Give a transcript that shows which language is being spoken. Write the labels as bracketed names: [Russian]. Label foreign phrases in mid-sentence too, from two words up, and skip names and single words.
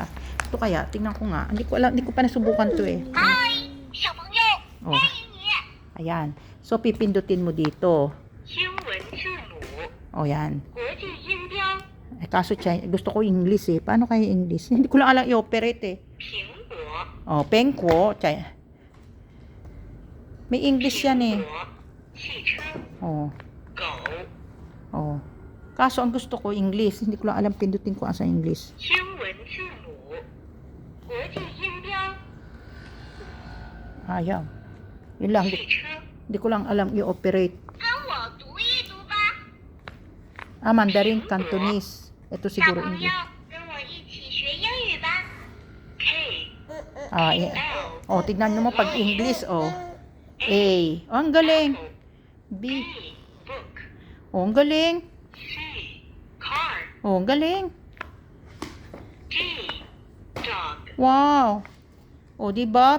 [Filipino] Ito kaya, tingnan ko nga. Hindi ko alam, hindi ko pa nasubukan to eh. [Chinese] Hi, 小朋友， Oh, 欢迎你。 [Filipino] ayan. So, pipindutin mo dito. [Chinese] 英文字母， [Filipino] O, yan. [Chinese] 国际音标， [Filipino] Eh, kaso gusto ko English eh. Paano kaya English? Hindi ko lang alam i-operate eh. [Chinese] 苹果， [Filipino] Oh, pengko. May English yan eh. [Chinese] 苹果，汽车， Oh, 狗， oh. [Filipino] Kaso ang gusto ko English. Hindi ko lang alam pindutin ko sa English. [Chinese] 英文字母，国际音标， [Filipino] Ayaw. Yun lang. [Chinese] 汽车。 [Filipino] Hindi ko lang alam i-operate. [Chinese] 跟我读一读吧， [English] Ah, Mandarin, Cantonese. [Filipino] Ito [Chinese] 小 [Filipino] siguro [Chinese] 朋友 [English] English.， [Chinese] 跟我一起学英语吧。K [English] Ah, yeah. L [Filipino] Oh, tignan nyo mo pag English, oh. A. Oh, ang galing. B. [English] B book [Filipino] Oh, ang galing. [English] C car [Filipino] Oh, ang galing. [English] D dog [Filipino] Wow. Oh, di ba?